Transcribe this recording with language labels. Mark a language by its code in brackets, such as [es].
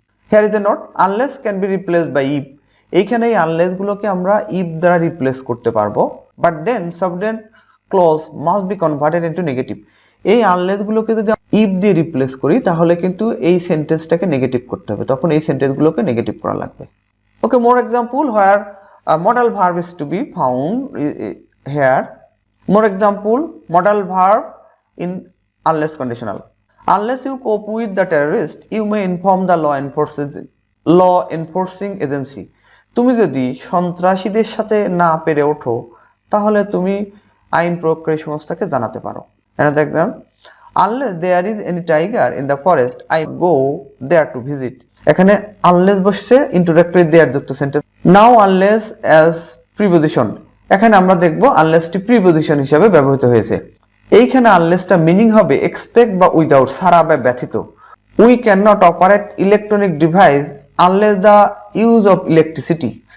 [en] Here is a note, unless can be replaced by if. [bn] এইখানে এই আনলেসগুলোকে আমরা if দ্বারা রিপ্লেস করতে পারবো, [en] But then subordinate clause must be converted into negative. [bn] এই আনলেসগুলোকে যদি ইফ দিয়ে রিপ্লেস করি তাহলে কিন্তু এই সেন্টেন্সটাকে নেগেটিভ করতে হবে, তখন এই সেন্টেন্সগুলোকে নেগেটিভ করা লাগবে। [en] Okay, more example, where modal verb is to be found here. More example, modal verb in unless conditional. Unless you cope with the terrorist, you may inform the law enforcing agency. [bn] তুমি যদি সন্ত্রাসীদের সাথে না পেরে ওঠো তাহলে তুমি আইন প্রয়োগকারী সংস্থাকে জানাতে পারো। [en] Another example, unless there is any tiger in the forest, I go there to visit. [bn] এখানে unless বসছে introductory there যুক্ত sentence. [en] Now unless as preposition, [bn] এখানে আমরা দেখব unless টি preposition হিসেবে ব্যবহৃত হয়েছে। এইখানে unlessটা মিনিং হবে expect বা উইদাউট, ছাড়া বা ব্যতীত। [en] We cannot operate electronic device unless the use of electricity.